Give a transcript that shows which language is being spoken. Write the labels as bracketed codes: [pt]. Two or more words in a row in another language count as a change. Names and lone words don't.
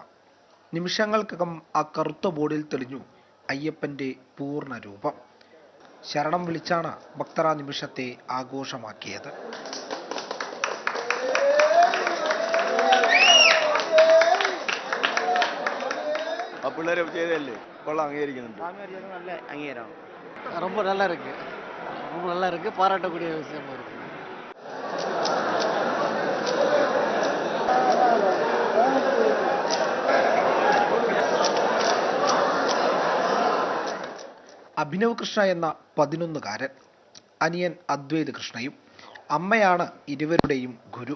[ml] നിമിഷങ്ങൾക്കകം ആ കറുത്ത ബോർഡിൽ തെളിഞ്ഞു അയ്യപ്പന്റെ പൂർണ്ണ രൂപം. ശരണം വിളിച്ചാണ് ഭക്തർ ആ നിമിഷത്തെ ആഘോഷമാക്കിയത്. പിള്ളേരെ ചെയ്തല്ലേ കൊള്ളാം, അംഗീകരിക്കുന്നുണ്ട്. [ta] நல்ல அங்கீகாரம், ரொம்ப நல்லா இருக்கு, ரொம்ப நல்லா இருக்கு, பாராட்டக்கூடிய விஷயமா இருக்கு. [ml] അഭിനവ് കൃഷ്ണ എന്ന 11കാരൻ, അനിയൻ അദ്വൈത് കൃഷ്ണയും അമ്മയാണ് ഇരുവരുടെയും ഗുരു.